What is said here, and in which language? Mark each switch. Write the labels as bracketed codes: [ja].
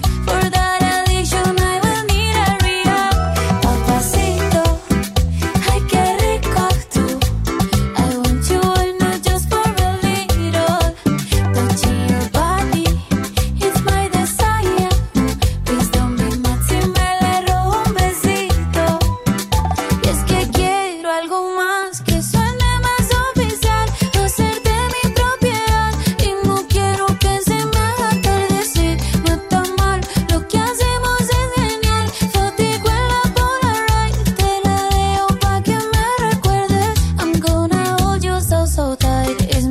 [en] For that addiction, I will need a rehab. [es] Papacito, ay, qué rico tú. [en] I want you all, not just for a little. Touching your body, it's my desire. Please don't be mad [es] si me le robo un besito. Y es que quiero algo más que suene más oficial. Hacerte mi propiedad. Y no quiero que se me haga atardecer. No está mal, lo que hacemos es genial. Fotico en la Polaroid. Te la dejo pa' que me recuerdes. [en] I'm gonna hold you so, so tight.